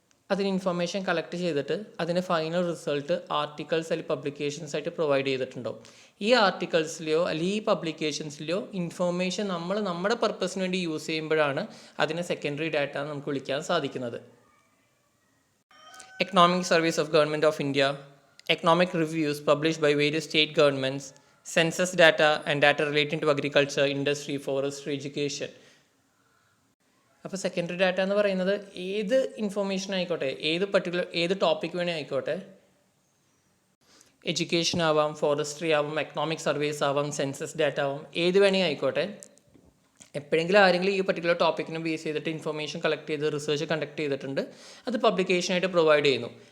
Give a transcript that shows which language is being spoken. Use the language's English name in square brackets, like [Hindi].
[Malayalam] അതിന് information collect ചെയ്തിട്ട് അതിൻ്റെ ഫൈനൽ റിസൾട്ട് ആർട്ടിക്കിൾസ് അല്ലെങ്കിൽ പബ്ലിക്കേഷൻസ് ആയിട്ട് പ്രൊവൈഡ് ചെയ്തിട്ടുണ്ടാവും. ഈ ആർട്ടിക്കിൾസിലെയോ അല്ലെങ്കിൽ ഈ പബ്ലിക്കേഷൻസിലെയോ ഇൻഫർമേഷൻ നമ്മുടെ പർപ്പസിന് വേണ്ടി യൂസ് ചെയ്യുമ്പോഴാണ് അതിനെ സെക്കൻഡറി ഡാറ്റ എന്ന് നമുക്ക് വിളിക്കാൻ സാധിക്കുന്നത്. [English] Economic service of government of India, economic reviews published by various state governments, census data and data relating to agriculture, industry, forestry, education. [Malayalam] അപ്പോൾ സെക്കൻഡറി ഡാറ്റ എന്ന് പറയുന്നത് ഏത് ഇൻഫർമേഷൻ ആയിക്കോട്ടെ, ഏത് ടോപ്പിക് വേണേൽ ആയിക്കോട്ടെ, എഡ്യൂക്കേഷൻ ആവാം, ഫോറസ്ട്രി ആവാം, എക്കണോമിക് സർവീസ് ആവാം, സെൻസസ് ഡാറ്റ ആവാം, ഏത് വേണേൽ ആയിക്കോട്ടെ, എപ്പോഴെങ്കിലും ആരെങ്കിലും ഈ പർട്ടിക്കുലർ ടോപ്പിക്കിനെ ബേസ് ചെയ്തിട്ട് ഇൻഫർമേഷൻ കളക്ട് ചെയ്ത് റിസർച്ച് കണ്ടക്ട് ചെയ്തിട്ടുണ്ട്, അത് പബ്ലിക്കേഷനായിട്ട് പ്രൊവൈഡ് ചെയ്യുന്നു.